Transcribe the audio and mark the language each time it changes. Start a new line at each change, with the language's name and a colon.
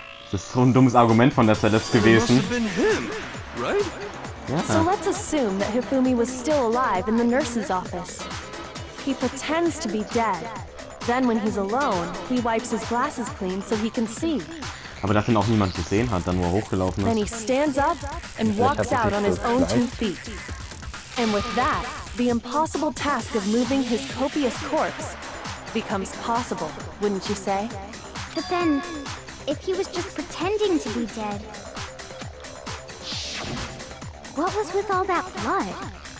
German: Das ist so ein dummes Argument von der Celeste gewesen.
English: Right? Yeah. So let's assume that Hifumi was still alive in the nurse's office. He pretends to be dead. Then when he's alone, he wipes his glasses clean so he can see.
German: Aber dass ihn auch niemand gesehen hat, dann nur hochgelaufen
English: Then he
German: ist.
English: stands up and walks out on his own 2 feet. And with that, the impossible task of moving his copious corpse becomes possible, wouldn't you say? But then, if he was just pretending to be dead, what was with all that blood?